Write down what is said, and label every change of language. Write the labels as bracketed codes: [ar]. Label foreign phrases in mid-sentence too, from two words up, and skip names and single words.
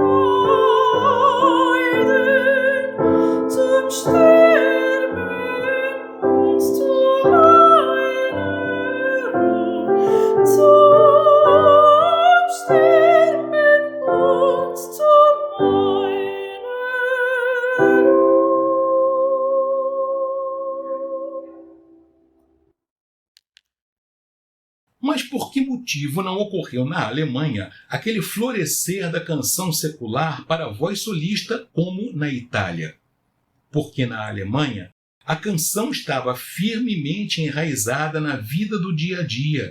[de] Freuden zum Sterben und zu meiner Ruhe, zum Sterben und zu meiner Ruhe. [pt] Mas por que motivo não ocorreu na Alemanha aquele florescer da canção secular para voz solista como na Itália? Porque na Alemanha a canção estava firmemente enraizada na vida do dia a dia.